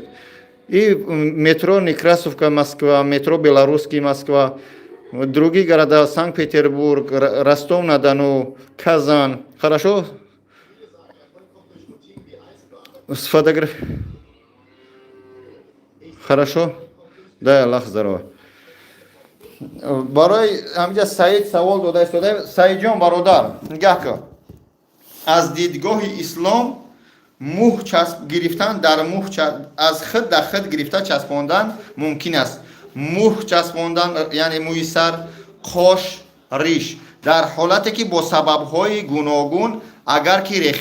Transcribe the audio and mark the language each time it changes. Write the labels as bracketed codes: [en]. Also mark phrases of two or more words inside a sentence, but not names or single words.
[ru] И метро Некрасовка, Москва, метро Белорусский, Москва. Другие города, Санкт-Петербург, Ростов-на-Дону, Казань. Хорошо? Сфотографируйте. Хорошо? Дай Аллах здоровья. [fa] برای همینجا سعید سوال داده سعید جان برادر نگاه کن از دیدگاه اسلام موه چسب گرفتن در موه از خود در خود گرفته چسباندن ممکن است موه چسباندن یعنی موی سر قاش ریش در حالتی که با سبب‌های گوناگون اگر که